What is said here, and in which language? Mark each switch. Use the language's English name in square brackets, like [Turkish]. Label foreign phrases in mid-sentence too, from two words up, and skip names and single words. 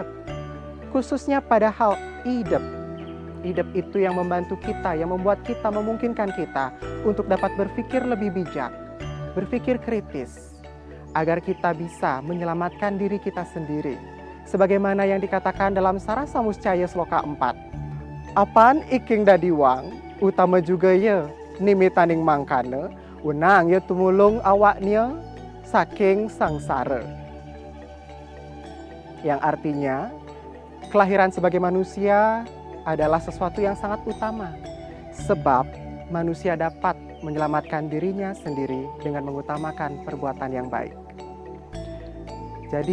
[Indonesian] Khususnya pada hal idep. Idep itu yang membantu kita, yang membuat kita, memungkinkan kita untuk dapat berpikir lebih bijak, berpikir kritis, agar kita bisa menyelamatkan diri kita sendiri. Sebagaimana yang dikatakan dalam Sarasa Muscaya Sloka 4. [Kawi] Apan iking dadiwang, utama juga ya, nimitaning mangkana, wenang ya tumulong awaknya, saking sangsara. [Indonesian] Yang artinya, kelahiran sebagai manusia adalah sesuatu yang sangat utama. Sebab manusia dapat menyelamatkan dirinya sendiri dengan mengutamakan perbuatan yang baik.